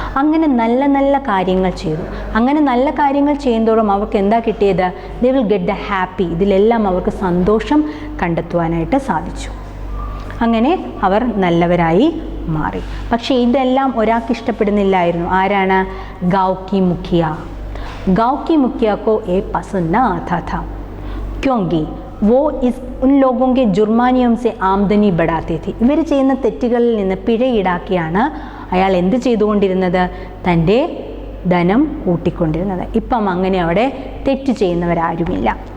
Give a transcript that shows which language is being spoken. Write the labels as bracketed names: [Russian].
[Malayalam] അങ്ങനെ നല്ല നല്ല കാര്യങ്ങൾ ചെയ്തു. അങ്ങനെ നല്ല കാര്യങ്ങൾ ചെയ്യുന്നതോറും അവർക്ക് എന്താ കിട്ടിയത്? [English] They will get the happy. [Malayalam] ഇതിലെല്ലാം അവർക്ക് സന്തോഷം കണ്ടെത്തുവാനായിട്ട് സാധിച്ചു. അങ്ങനെ അവർ നല്ലവരായി മാറി. പക്ഷേ ഇതെല്ലാം ഒരാൾക്ക് ഇഷ്ടപ്പെടുന്നില്ലായിരുന്നു. ആരാണ്? [Hindi] ഗാവ് കി മുഖിയ. गाँव की मुखिया को ये पसंद न आता था क्योंकि वो उन लोगों के जुर्मानियों से ആംദനി बढ़ाते थे. [Malayalam] ഇവർ ചെയ്യുന്ന തെറ്റുകളിൽ നിന്ന് പിഴ ഈടാക്കിയാണ് അയാൾ എന്ത് ചെയ്തുകൊണ്ടിരുന്നത്? തൻ്റെ ധനം കൂട്ടിക്കൊണ്ടിരുന്നത്. ഇപ്പം അങ്ങനെ അവിടെ തെറ്റ് ചെയ്യുന്നവരാരുമില്ല.